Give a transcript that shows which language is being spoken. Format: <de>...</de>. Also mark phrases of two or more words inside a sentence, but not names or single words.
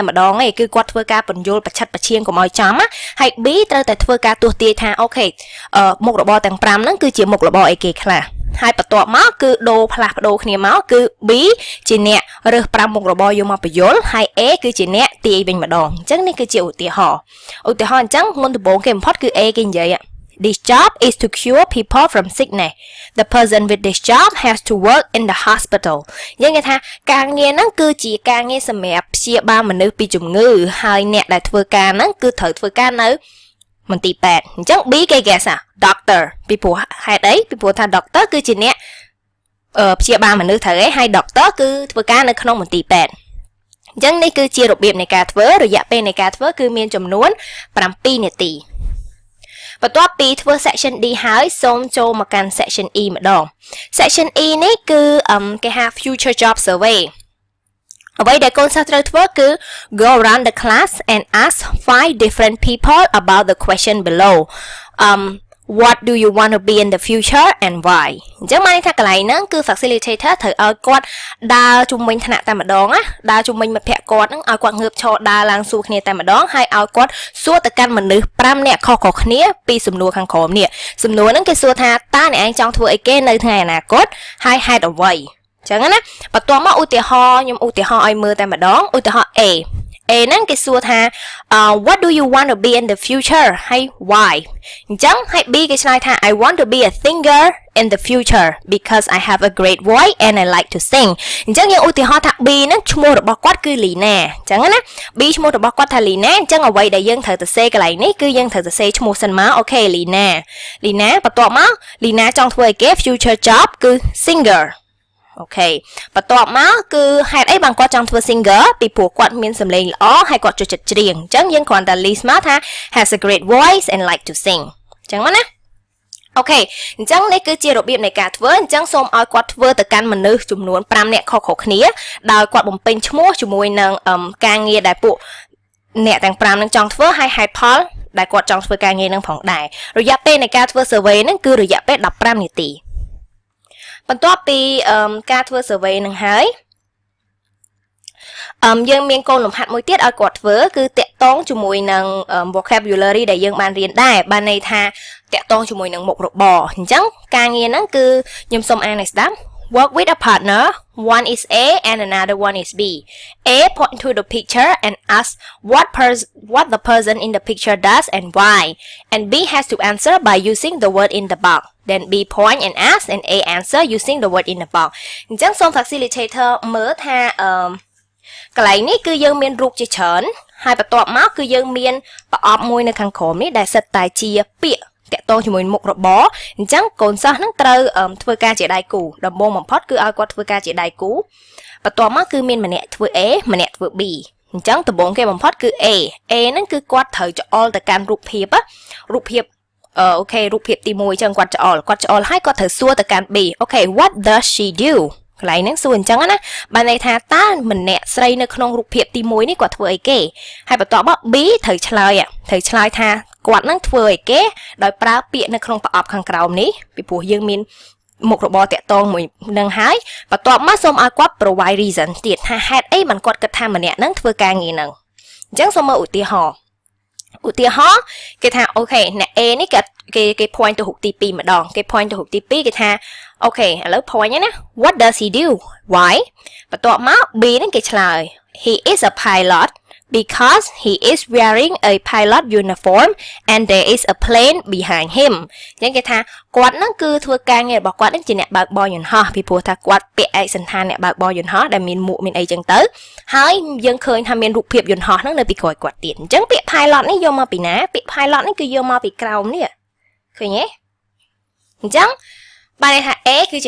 <km>ម្ដងទេគឺគាត់ធ្វើការបញ្យល់ប្រឆិតប្រឈៀងកុំឲ្យចំហើយ B ត្រូវតែធ្វើការទស្សន៍ទាយថាអូខេមុខរបរទាំង5ហ្នឹងគឺជាមុខរបរអីគេខ្លះហើយបន្ទាប់មកគឺផ្លាស់ប្ដូរគ្នាមកគឺ B ជាអ្នករើស5មុខរបរយកមកបញ្យល់ហើយ A គឺជាអ្នកទាយវិញម្ដងអញ្ចឹងនេះគឺជាឧទាហរណ៍អញ្ចឹងមុនដំបូងគេបំផុតគឺ A គេនិយាយ</km> <en>This job is to cure people from sickness. The person with this job has to work in the hospital.</en> <km>យើងនិយាយថាការងារហ្នឹងគឺជាការងារសម្រាប់ព្យាបាលមនុស្សពីជំងឺហើយអ្នកដែលធ្វើការហ្នឹងគឺត្រូវធ្វើការនៅមន្ទីរពេទ្យ អញ្ចឹង B គេ</km> <en>guess doctor</en> <km>ពីព្រោះហេតុអីពីព្រោះថា doctor គឺជាអ្នកព្យាបាលមនុស្សត្រូវឯងហើយ doctor គឺ ធ្វើការនៅក្នុងមន្ទីរពេទ្យអញ្ចឹងនេះគឺជារបៀបនៃការធ្វើរយៈពេលនៃការធ្វើគឺមានចំនួន7នាទីបន្ទាប់ពីធ្វើ</km> <en>section D</en> <km>ហើយសូមចូលមកកាន់</km> <en>section E</en> <km>ម្ដង</km> <en>section E</en> <km>នេះគឺគេហៅ</km> <en>future job survey</en> <km>អ្វីដែលកូនសិស្សត្រូវធ្វើគឺ</km> <en>go around the class and ask 5 different people about the question below what do you want to be in the future and why</en> <km>អញ្ចឹងមកន័យថាកន្លែងហ្នឹងគឺ facilitator ត្រូវឲ្យគាត់ដើរជុំវិញថ្នាក់តែម្ដងណាដើរជុំវិញមិត្តភ័ក្តិគាត់ហ្នឹងឲ្យគាត់ងើបឈរដើរឡើងសួរគ្នាតែម្ដងហើយឲ្យគាត់សួរទៅកាន់មនុស្ស5នាក់ខុសៗគ្នាពីសំណួរខាងក្រោមនេះសំណួរហ្នឹងគេសួរថាតើអ្នកឯងចង់ធ្វើអីគេនៅថ្ងៃអនាគតហើយហេតុអ្វីអញ្ចឹងណាបន្ទាប់មកឧទាហរណ៍ ខ្ញុំឧទាហរណ៍ឲ្យមើលតែម្ដងឧទាហរណ៍ A ហ្នឹងគេសួរថា</km> <en>what do you want to be in the future</en> <km>ហើយ why អញ្ចឹងហើយ B គេឆ្លើយថា</km> <en>I want to be a singer in the future because I have a great voice and I like to sing</en> <km>អញ្ចឹងយើងឧទាហរណ៍ថា B ហ្នឹងឈ្មោះរបស់គាត់គឺ Lina អញ្ចឹងណា B ឈ្មោះរបស់គាត់ថា Lina អញ្ចឹងអ្វីដែលយើងត្រូវទៅសេកន្លែងនេះគឺយើងត្រូវទៅសេឈ្មោះសិនមកអូខេ Lina បន្ទាប់មក Lina ចង់ធ្វើអីគេ</km> <en>future job</en> <km>គឺ singerអូខេ បន្ទាប់មកគឺហេតុអីបានគាត់ចង់ធ្វើ singer ពីព្រោះគាត់មានសម្លេងល្អហើយគាត់ចូលចិត្តច្រៀងអញ្ចឹងយើងគ្រាន់តែ list មកថា</km> <en>has a great voice and like to sing</en> <km>អញ្ចឹងមកណាអូខេអញ្ចឹងនេះគឺជារបៀបនៃការធ្វើអញ្ចឹងសូមឲ្យគាត់ធ្វើទៅកាន់មនុស្សចំនួន5នាក់ខុសៗគ្នាដោយគាត់បំពេញឈ្មោះជាមួយនឹងការងារដែលពួកអ្នកទាំង5នឹងចង់ធ្វើហើយហេតុផលដែលគាត់ចង់ធ្វើការងារនឹងផងដែររយៈពេលនៃការធ្វើ survey នឹងគឺរយៈពេល15នាទីបន្ទាប់ពីការធ្វើ survey នឹងហើយ យើងមានកូនលំហាត់មួយទៀតឲ្យគាត់ធ្វើគឺតាក់ទងជាមួយនឹង vocabulary ដែលយើងបានរៀនដែរបានន័យថាតាក់ទងជាមួយនឹងមុខរបរអញ្ចឹងការងារហ្នឹងគឺខ្ញុំសូមអានឲ្យស្ដាប់</km> <en>Work with a partner one is A and another one is B A point to the picture and ask what the person in the picture does and why and B has to answer by using the word in the box then B point and ask and A answer using the word in the box</en> <km>អញ្ចឹងសូម facilitator មើលថាកន្លែងនេះគឺយើងមានរូបជាច្រើនហើយបន្ទាប់មកគឺយើងមានប្រអប់មួយនៅខាងក្រោមនេះដែលសិតតែជាពាក្យតាក់ទងជាមួយមុខរបរអញ្ចឹងកូនសិស្សនឹងត្រូវធ្វើការជាដៃគូដំបូងបំផុតគឺឲ្យគាត់ធ្វើការជាដៃគូបន្ទាប់មកគឺមានម្នាក់ធ្វើ A ម្នាក់ធ្វើ B អញ្ចឹងដំបូងគេបំផុតគឺ A ហ្នឹងគឺគាត់ត្រូវច្អល់ទៅកាន់រូបភាពអូខេរូបភាពទី1អញ្ចឹង គាត់ច្អល់ហើយគាត់ត្រូវសួរទៅកាន់ B អូខេ</km> <en>what does she do</en> <km>កន្លែងហ្នឹងសួរអញ្ចឹងណាបានន័យថាតើម្នាក់ស្រីនៅក្នុងរូបភាពទី1នេះគាត់ធ្វើអីគេហើយបន្ទាប់មក B ត្រូវឆ្លើយថាគាត់នឹងធ្វើអីគេដោយប្រើពាក្យនៅក្នុងប្រអប់ខាងក្រោមនេះពីព្រោះយើងមានមុខរបរតាក់ទងមួយនឹងហើយបន្ទាប់មកសូមឲ្យគាត់</km> <en>provide reason</en> <km>ទៀតថាហេតុអីបានគាត់គិតថាម្នាក់នឹងធ្វើការងារហ្នឹងអញ្ចឹងសូមមើលឧទាហរណ៍ គេថាអូខេអ្នក A នេះគេ point ទៅរូបទី2ម្ដងគេ point ទៅរូបទី2គេថាអូខេឥឡូវ point ណា</km> <en>what does he do why</en> <km>បន្ទាប់មក B ហ្នឹងគេឆ្លើយ</km> <en>he is a pilot because he is wearing a pilot uniform and there is a plane behind him</en> <km>អញ្ចឹងគេថាគាត់ហ្នឹងគឺធ្វើការងាររបស់គាត់ហ្នឹងជាអ្នកបើកបរយន្តហោះពីព្រោះ ថាគាត់ពាក់ឯកសណ្ឋានអ្នកបើកបរយន្តហោះដែលមានមួកមានអីចឹងទៅហើយយើងឃើញថាមានរូបភាពយន្តហោះហ្នឹងនៅពីក្រោយគាត់ទៀតអញ្ចឹងពាក្យ pilot នេះយកមកពីណាពាក្យ pilot នេះគឺយកមកពីក្រោមនេះឃើញទេអញ្ចឹងបានន័យថា A គឺជា</km>